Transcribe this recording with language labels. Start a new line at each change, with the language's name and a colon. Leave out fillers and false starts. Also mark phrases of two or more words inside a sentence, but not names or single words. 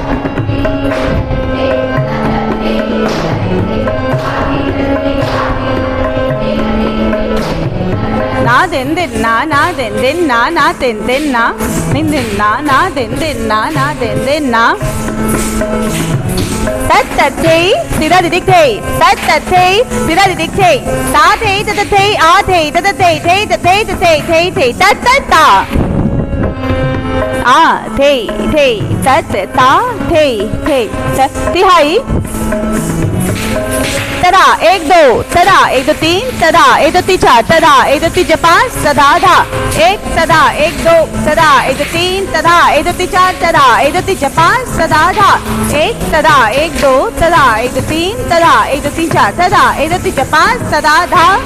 Hindi: ना दिन दिन ना दिन दिन ना तिन तिन ना दिन दिन ना दिन दिन ना दिन दिन ना तत तत थे सिरा दिदिक थे तत तत थे सिरा दिदिक थे ता थे तत थे आ थे तत थे थे तत तत ता आ थे तत ता थे तिहाई तरा एक दो तीन तरा एक दो तीन चार तरा एक दो तीन पाँच सदा धा एक सदा एक दो सदा एक दो तीन तरा एक दो तीन चार तरा एक दो तीन पाँच सदा धा एक सदा एक दो सदा एक दो तीन तरा एक दो तीन चार तरा एक दो तीन पाँच सदा धा